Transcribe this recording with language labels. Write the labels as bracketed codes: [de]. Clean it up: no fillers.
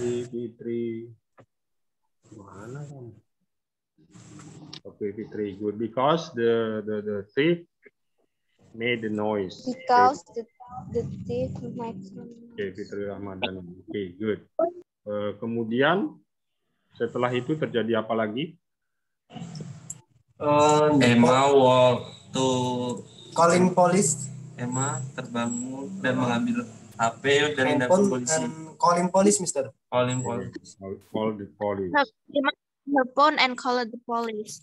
[id] Fitri. Mana kamu? Oke, Fitri, good. [en] Because the thief made the noise. Because the thief make some noise. [id] Oke, Fitri Rahmadani. Oke, good. Kemudian setelah itu terjadi apa lagi? [en] Emma walk to Calling police. [id] Emma terbangun dan mengambil HP dari Handphone polisi. [en] and calling police, Mister. Calling police. Call the police. Emma her phone and called the police.